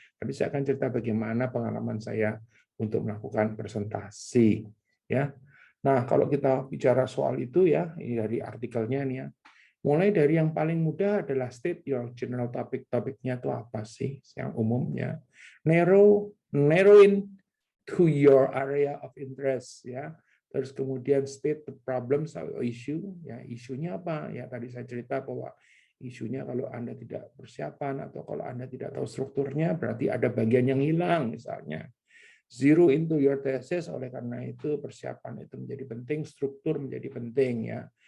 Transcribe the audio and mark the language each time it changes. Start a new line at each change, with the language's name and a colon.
Indonesian: Tapi saya akan cerita bagaimana pengalaman saya untuk melakukan presentasi ya. Nah, kalau kita bicara soal itu ya, ini dari artikelnya nih ya. Mulai dari yang paling mudah adalah
English: state your general topic.
Indonesian: Topiknya itu apa sih yang umumnya.
English: Narrow in to your area of interest ya.
Indonesian: Terus kemudian
English: state the problems
Indonesian: atau issue ya. Isunya apa? Ya tadi saya cerita bahwa isunya kalau Anda tidak persiapan atau kalau Anda tidak tahu strukturnya berarti ada bagian yang hilang misalnya.
English: Zero into your thesis,
Indonesian: oleh karena itu persiapan itu menjadi penting, struktur menjadi penting ya.